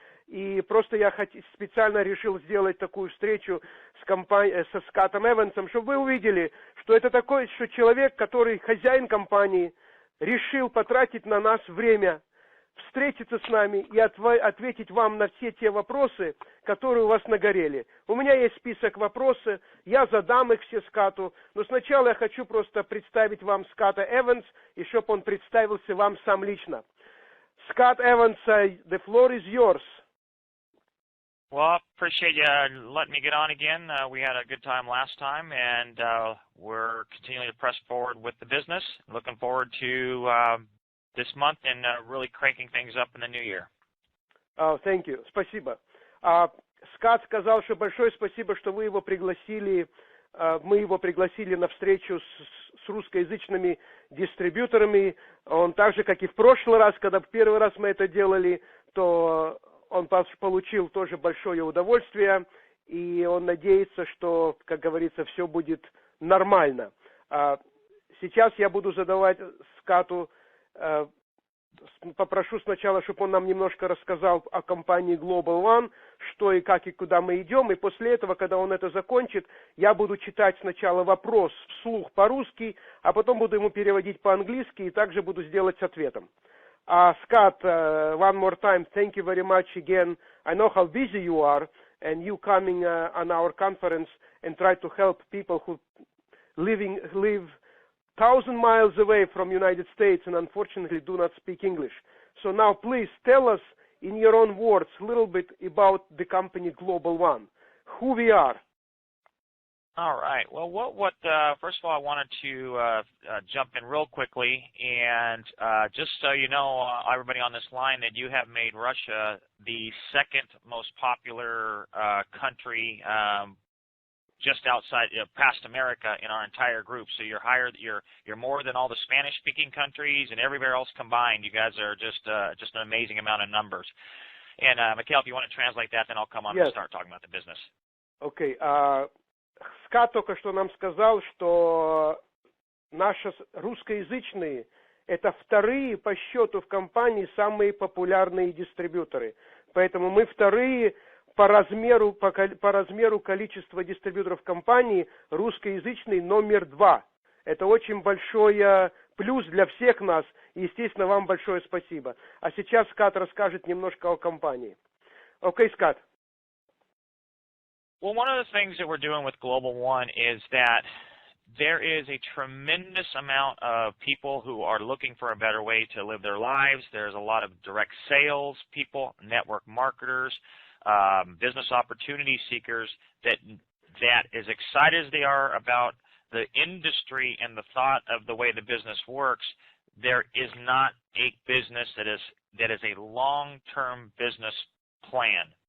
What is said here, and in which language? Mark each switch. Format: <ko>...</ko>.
<ru>И просто я специально решил сделать такую встречу со Скоттом Эвансом, чтобы вы увидели, что это такой, что человек, который хозяин компании, решил потратить на нас время, встретиться с нами и ответить вам на все те вопросы, которые у вас нагорели. У меня есть список вопросов, я задам их все Скотту, но сначала я хочу просто представить вам Скотта Эванс, и чтобы он представился вам сам лично.</ru> <en>Скотт Эванс, the floor is yours. Well, appreciate you letting me get on again. We had a good time last time, and we're continuing to press forward with the business. Looking forward to this month and really cranking things up in the new year. Oh, thank you.</en> <ru>Спасибо. Скотт сказал, что большое спасибо, что вы его пригласили. Мы его пригласили на встречу с русскоязычными дистрибьюторами. Он так же, как и в прошлый раз, когда в первый раз мы это делали, то он получил тоже большое удовольствие, и он надеется, что, как говорится, все будет нормально. Сейчас я буду задавать Скотту, попрошу сначала, чтобы он нам немножко рассказал о компании Global One, что и как и куда мы идем, и после этого, когда он это закончит, я буду читать сначала вопрос вслух по-русски, а потом буду ему переводить по-английски, и также буду сделать с ответом.</ru> <en>Scott, one more time, thank you very much again. I know how busy you are, and you coming on our conference and try to help people who live 1,000 miles away from United States and unfortunately do not speak English. So now please tell us in your own words a little bit about the company Global One, who we are. All right. Well, first of all, I wanted to jump in real quickly and just so you know, everybody on this line, that you have made Russia the second most popular country just outside, past America in our entire group. So you're more than all the Spanish-speaking countries and everywhere else combined. You guys are just an amazing amount of numbers. And Mikael, if you want to translate that, then I'll come on and start talking about the business. Okay.</en> <ru>Скотт только что нам сказал, что наши русскоязычные – это вторые по счету в компании самые популярные дистрибьюторы. Поэтому мы вторые по размеру количества дистрибьюторов компании, русскоязычный номер 2. Это очень большой плюс для всех нас, и, естественно, вам большое спасибо. А сейчас Скотт расскажет немножко о компании. Окей, Скотт.</ru> <en>Well, one of the things that we're doing with Global One is that there is a tremendous amount of people who are looking for a better way to live their lives. There's a lot of direct sales people, network marketers, business opportunity seekers that as excited as they are about the industry and the thought of the way the business works, there is not a business that is a long-term business plan.</en>